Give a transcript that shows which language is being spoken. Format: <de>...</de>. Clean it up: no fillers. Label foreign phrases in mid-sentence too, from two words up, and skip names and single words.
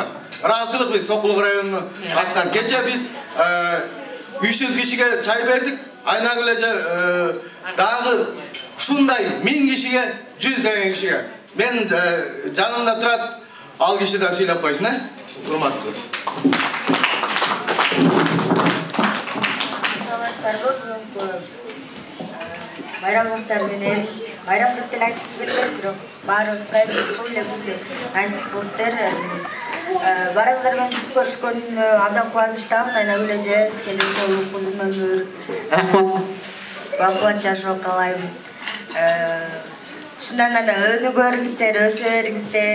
<ky>Ыраазычылык биз Сокулук районунун атынан. Кече биз 300 кишиге чай бердик. Айнагүл эже дагы ушундай 1000 кишиге, 100 деген кишиге. Мен жанымда турат, ал киши да сүйлөп койсун, урматтуу. Bayramlıklar menен bayramlık деле айтып кеткен, бирок баарыбызга ушул эле күндү насип кылыптыр. Барыңыздар менен жүз көрүшкөн абдан кубанычтамын. Айнагүл эже, келин соолук, узун өмүр, бакубат жашоо каалайм. Ушундан да өнүгөрүңүздөр, өсө бериңиздер.</ky>